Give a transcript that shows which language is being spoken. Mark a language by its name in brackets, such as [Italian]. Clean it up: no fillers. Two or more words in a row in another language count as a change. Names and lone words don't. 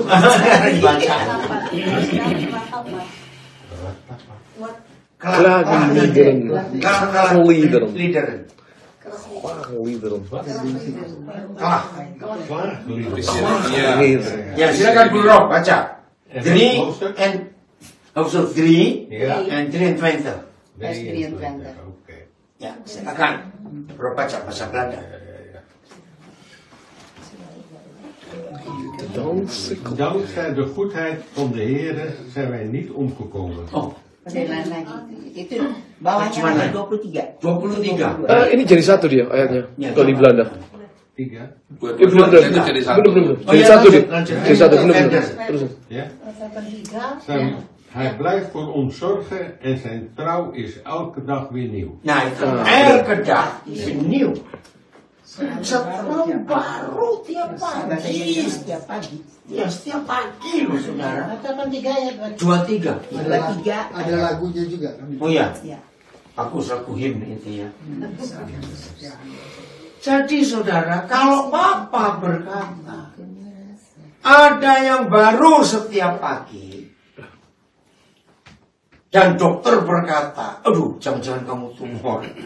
[Indonesian] Dibaca. Ya, silakan Bu Rob baca. [English] 3 and 20. [Indonesian] Ya, silakan. Rob baca bahasa Belanda. [Dutch] Dankzij de goedheid van de Heer zijn wij niet omgekomen. [Indonesian] Oh. Lain lagi. Itu bawahnya ayat 23. 23. Ini jadi satu dia ayatnya. Ya, Kalau di Belanda. 3. Belum. Itu jadi satu. Belum. Oh, Jadi ya, satu dia. lanjut. Jadi satu. Belum. Terus. Ja? Ratapan 3. [Dutch] Hij blijft voor ons zorgen en zijn trouw is elke dag weer nieuw. [Indonesian] Nah, itu [Dutch] elke dag is nieuw. [Indonesian] Selalu baru tiap pagi. Setiap pagi. Ya, setiap pagi loh saudara. Ratapan 3 ayat 23. 23. Ada lagunya juga kan? Oh ya, Ya. aku selaku himne itu ya. Jadi saudara, kalau Bapak berkata ada yang baru setiap pagi, dan dokter berkata, aduh jangan-jangan kamu tumor.